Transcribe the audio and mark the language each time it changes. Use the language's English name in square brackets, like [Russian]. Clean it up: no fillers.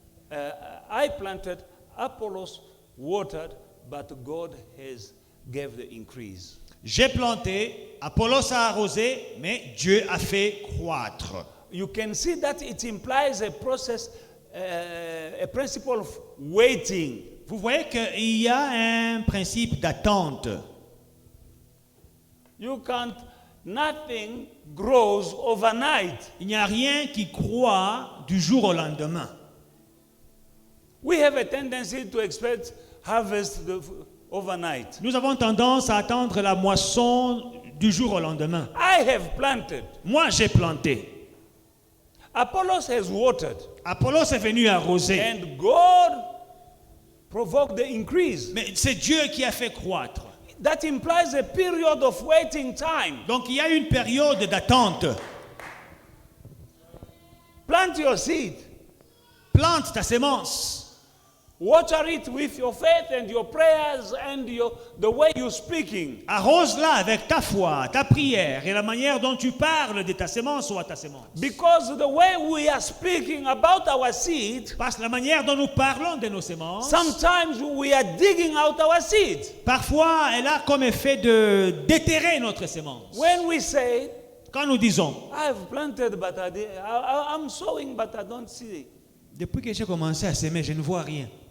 [English] I planted, Apollos watered, but God has gave the increase. [French] J'ai planté, Apollos a arrosé, mais Dieu a fait croître. [English] You can see that it implies a process, a principle of waiting. [French] Vous voyez qu'il y a un principe d'attente. [English] You can't, nothing grows overnight. [French] Il n'y a rien qui croît du jour au lendemain. [English] We have a tendency to expect harvest overnight. [French] Nous avons tendance à attendre la moisson du jour au lendemain. [English] I have planted. [French] Moi, j'ai planté. [English] Apollos has watered. [French] Apollos est venu arroser. [English] And God provoked the increase. [French] Mais c'est Dieu qui a fait croître. [English] That implies a period of waiting time. [French] Donc il y a une période d'attente. [English] Plant your seed. [French] Plante ta sémence. [English] Water it with your faith and your prayers and the way you're speaking. [French] Arrose-la avec ta foi, ta prière et la manière dont tu parles de ta sémence ou à ta sémence. [English] Because the way we are speaking about our seed, [French] Parce que la manière dont nous parlons de nos sémences, [English] sometimes we are digging out our seed. [French] parfois elle a comme effet de déterrer notre sémence. [English] When we say, [French] Quand nous disons, [English] I've planted but I'm sowing but I don't see. [French] depuis que j'ai commencé à s'aimer, je ne vois rien.